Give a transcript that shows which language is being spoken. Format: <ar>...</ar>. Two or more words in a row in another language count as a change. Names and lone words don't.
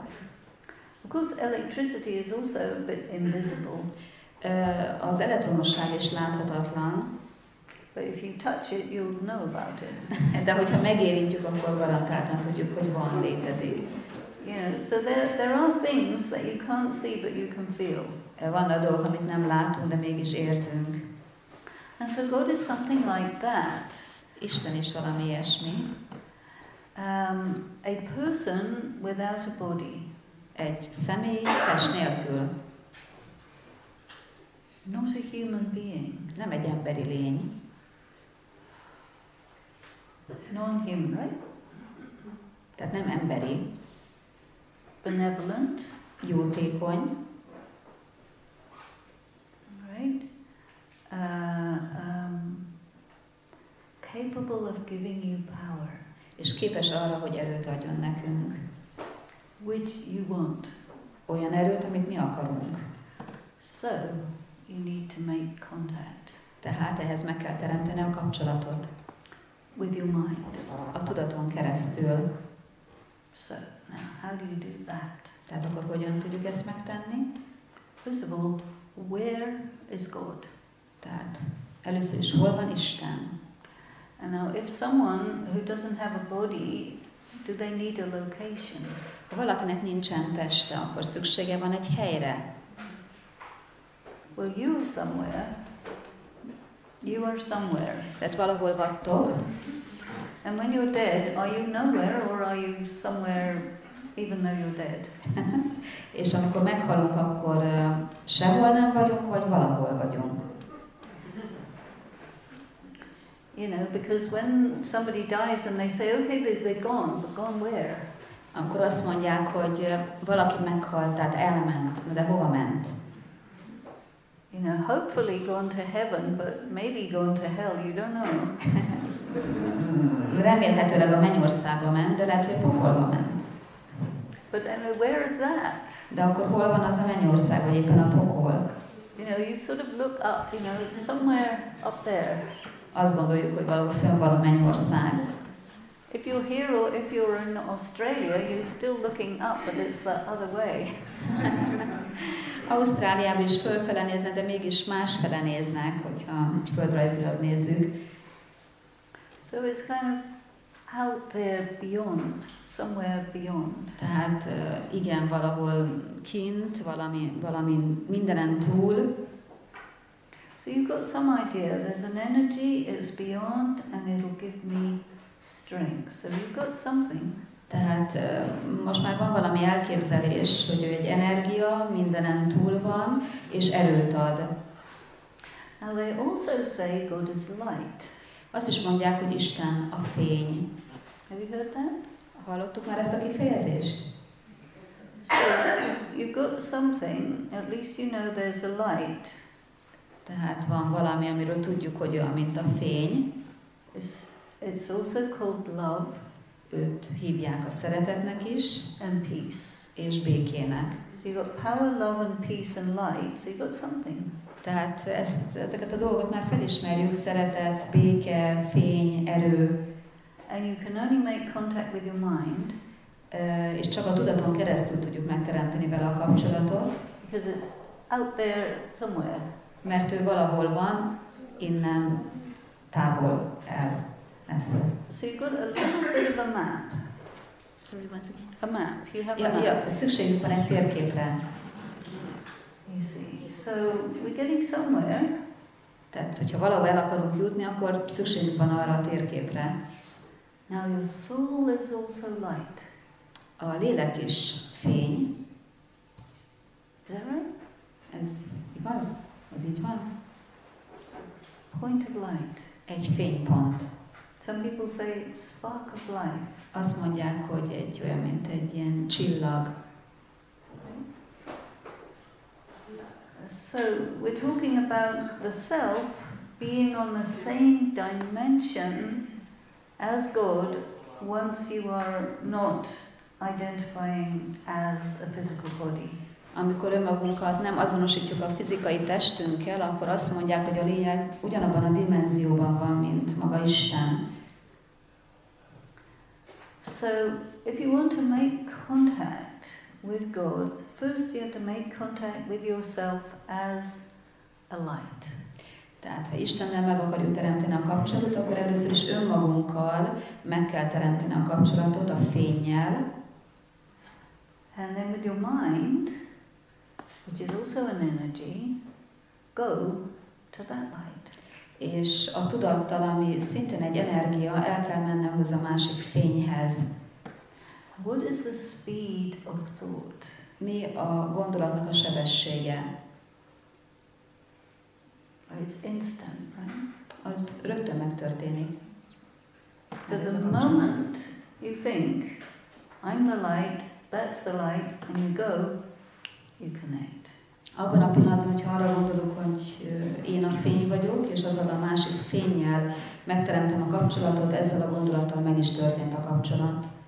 <en>Of course, electricity is also a bit invisible.</en> <hu>Az elektromosság is láthatatlan.</hu> <en>But if you touch it, you'll know about it.</en> <hu>De hogyha megérintjük, akkor garantáltan tudjuk, hogy van, létezik.</hu> <en>You know, so there are things that you can't see but you can feel.</en> <hu>Vannak dolgok, amit nem látunk, de mégis érzünk.</hu> <en>And so God is something like that.</en> <hu>Isten is valami ilyesmi.</hu> <en>A person without a body.</en> <hu>Egy személy test nélkül.</hu> <en>Not a human being.</en> <hu>Nem egy emberi lény.</hu> <en>Non-human, right?</en> <hu>Tehát nem emberi.</hu> <en>Benevolent.</en> <hu>Jótékony.</hu> <en>Right? Capable of giving you power.</en> <hu>És képes arra, hogy erőt adjon nekünk.</hu> <en>Which you want.</en> <hu>Olyan erőt, amit mi akarunk.</hu> <en>So, you need to make contact.</en> <hu>Tehát ehhez meg kell teremteni a kapcsolatot.</hu> <en>With your mind.</en> <hu>A tudaton keresztül.</hu> <en>So, now, how do you do that?</en> <hu>Tehát akkor hogyan tudjuk ezt megtenni?</hu> <en>First of all, where is God?</en> <hu>Tehát először is hol van Isten?</hu> <en>And now, if someone who doesn't have a body, do they need a location?</en> <hu>Ha valakinek nincsen teste, akkor szüksége van egy helyre.</hu> <en>Well, you are somewhere. You are somewhere.</en> <hu>Tehát valahol vagytok.</hu> <en>And when you're dead, are you nowhere or are you somewhere even though you're dead?</en> <hu>És amikor meghalunk, akkor sehol nem vagyunk, vagy valahol vagyunk.</hu> <en>You know, because when somebody dies and they say, okay, they're gone, but gone where?</en> <hu>Akkor azt mondják, hogy valaki meghalt, tehát elment, de hova ment?</hu> <en>You know, hopefully gone to heaven, but maybe gone to hell, you don't know.</en> <hu>Remélhetőleg a mennyországba ment, de lehet, hogy pokolba ment.</hu> <en>But where is that?</en> <hu>De akkor hol van az a mennyország, vagy éppen a pokol?</hu> <en>You know, you sort of look up, you know, it's somewhere up there.</en> <hu>Azt gondoljuk, hogy valahol fönn van a mennyország.</hu> <en>If you're here or if you're in Australia, you're still looking up, but it's the other way.</en> <hu>Ausztráliában is fölfele néznek, de mégis másfele néznek, hogyha földrajzilag nézzük.</hu> <en>So it's kind of out there beyond, somewhere beyond.</en> <hu>Tehát igen, valahol kint, valami mindenen túl.</hu> <en>So you've got some idea, there's an energy, it's beyond, and it'll give me strength. So you've got something.</en> <hu>Tehát most már van valami elképzelés, hogy ő egy energia, mindenen túl van, és erőt ad.</hu> <en>Now they also say God is light.</en> <hu>Azt is mondják, hogy Isten a fény.</hu> <en>Have you heard that?</en> <hu>Hallottuk már ezt a kifejezést?</hu> <en>So you've got something, at least you know there's a light.</en> <hu>Tehát van valami, amiről tudjuk, hogy olyan, mint a fény.</hu> <en>It's also called love.</en> <hu>Őt hívják a szeretetnek is,</hu> <en>and peace.</en> <hu>és békének.</hu> <en>So you've got power, love and peace and light, so you've got something.</en> <hu>Tehát ezeket a dolgokat már felismerjük, szeretet, béke, fény, erő.</hu> <en>And you can only make contact with your mind.</en> <hu>És csak a tudaton keresztül tudjuk megteremteni vele a kapcsolatot.</hu> <en>Because it's out there somewhere.</en> <hu>Mert ő valahol van, innen távol el, messze.</hu> <en>So you've got a little bit of a map. Sorry, once again. A map. You have a map.</en> <hu>Ja, szükségünk van egy térképre.</hu> <en>You see. So we're getting somewhere.</en> <hu>Tehát, hogyha valahol el akarunk jutni, akkor szükségünk van arra a térképre.</hu> <en>Now your soul is also light.</en> <hu>A lélek is fény.</hu> <en>Is that right?</en> <hu>Ez igaz? Ez így van?</hu> <en>Point of light.</en> <hu>Egy fénypont.</hu> <en>Some people say spark of life.</en> <hu>Azt mondják, hogy egy olyan, mint egy ilyen csillag.</hu> <en>So we're talking about the self being on the same dimension as God once you are not identifying as a physical body.</en> <hu>Amikor önmagunkat nem azonosítjuk a fizikai testünkkel, akkor azt mondják, hogy a lényeg ugyanabban a dimenzióban van, mint maga Isten.</hu> <en>So, if you want to make contact with God, first you have to make contact with yourself as a light.</en> <hu>Tehát, ha Istennel meg akarjuk teremteni a kapcsolatot, akkor először is önmagunkkal meg kell teremteni a kapcsolatot, a fénnyel.</hu> <en>And then with your mind, which is also an energy, go to that light.</en> <hu>És a tudattal, ami szintén egy energia, el kell menni hozzá a másik fényhez.</hu> <en>What is the speed of thought?</en> <hu>Mi a gondolatnak a sebessége?</hu> <en>It's instant, right?</en> <hu>Az rögtön megtörténik.</hu> <en>So the moment you think, I'm the light, that's the light, and you go, you connect.</en> <hu>Abban a pillanatban, hogyha arra gondolok, hogy én a fény vagyok, és azzal a másik fénnyel megteremtem a kapcsolatot, ezzel a gondolattal meg is történt a kapcsolat.</hu>